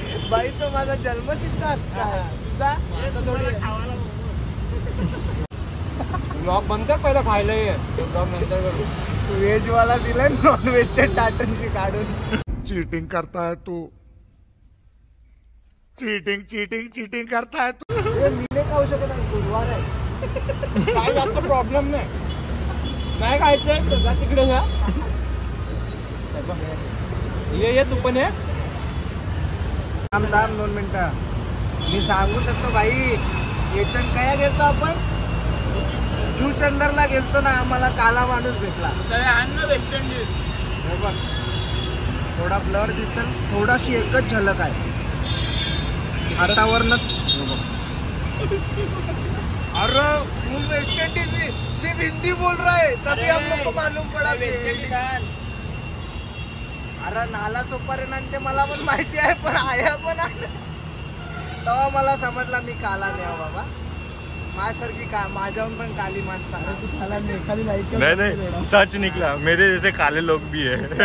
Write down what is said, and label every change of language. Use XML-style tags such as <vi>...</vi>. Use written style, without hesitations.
<mr>बाई तो माझा जन्मसिद्ध हक्क आहे. तुझा असं थोडी. ब्लॉग बंद कर पहिला. खायला ये ब्लॉग नंतर करू. व्हेज वाला दिलाय नॉन व्हेजच्या टाटनशी काढून.</mr> <hi>चीटिंग करता है तू. चीटिंग चीटिंग चीटिंग करता है तू.</hi> <mr>मी नाही खाऊ शकत नाही. गुरुवार आहे. काय जास्त प्रॉब्लेम नाही. नाही खायचंय जा तिकडे जा. ये तू पण ये. थांब 2 मिनिटं. मी सांगू शकतो भाई. याच्यात काय गेलतो आपण जुचंदरला गेलतो ना. आम्हाला काला माणूस भेटला. West Indies. हे बघ थोडा ब्लर दिसेल. थोडाशी एकच झलक आहे हातावरनं.</mr> <hi>अरे तुम वेस्ट इंडीज सिर्फ हिंदी बोल रहा है तभी हम लोग को मालूम पड़ा.</hi> <mr>अरे नाला सोपारेना ते मला पण माहिती आहे. पण आया पण आहे तेव्हा मला समजला मी काला नाही बाबा. माझ्यासारखी का माझ्याहून पण काली माणसं आहे.</mr> <hi>नहीं नहीं सच निकला. मेरे जैसे काले लोग भी है.</hi>